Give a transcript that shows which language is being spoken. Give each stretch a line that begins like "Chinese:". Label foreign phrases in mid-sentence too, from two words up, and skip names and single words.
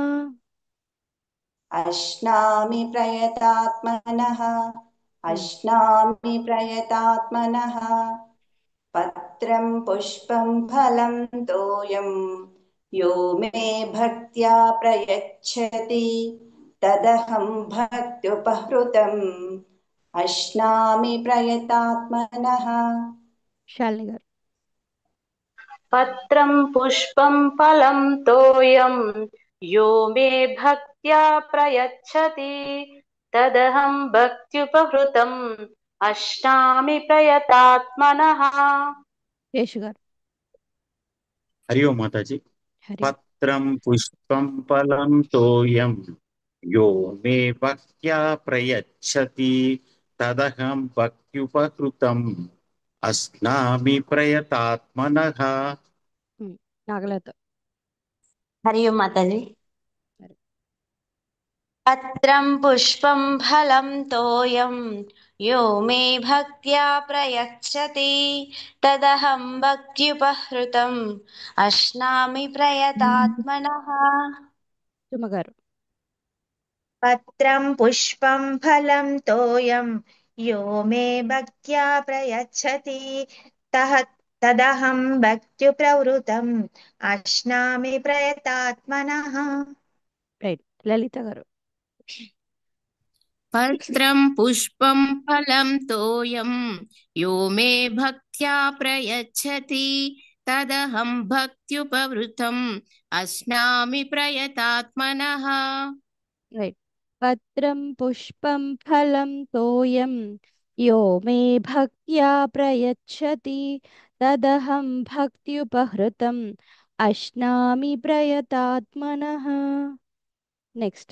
Sanskrit: अश्नामि प्रयतात्मनः अश्नामि प्रयतात्मनः पत्रं पुष्पं फलं तोयं यो मे भक्त्या प्रयच्छति तदहं भक्त्युपहृतम् अश्नामि प्रयतात्मनः.
Telugu: శాలిని గారు.
Sanskrit: पत्रं पुष्पं फलं तोयं यो मे भक्त्या प्रयच्छति तदहं भक्त्युपहृतम् अश्नामि प्रयतात्मनः.
Telugu: శేషు గారు.
Hindi: हरि ओम माताजी.
Telugu: హరి
Sanskrit: पत्रं पुष्पं फलं तोयं यो मे भक्त्या प्रयच्छति तदहं भक्त्युपहृतम् अस्नामि प्रयतात्मनः.
Telugu: నాగలత.
Hindi: हरि ओम माताजी.
Telugu: హరి.
Sanskrit: पत्रं पुष्पं फलं तोयं यो मे भक्त्या प्रयच्छति तदहं भक्त्युपहृतम् अश्नामि प्रयतात्मनः.
Telugu: సుమ గారు.
Sanskrit: पत्रं पुष्पं फलं तोयं यो मे भक्त्या प्रयच्छति तदहं भक्त्युप्रवृतम् अश्नामि प्रयतात्मनः.
Telugu: రైట్. లలిత గారు.
Sanskrit: पत्रं पुष्पं फलं तोयं यो मे भक्त्या प्रयच्छति तदहं भक्त्युपवृतम् अश्नामि प्रयतात्मनः.
Telugu: రైట్.
Sanskrit: पत्रं पुष्पं फलं तोयं यो मे भक्त्या प्रयच्छति तदहं भक्त्युपहृतं अश्नामि प्रयतात्मनः.
Telugu: నెక్స్ట్.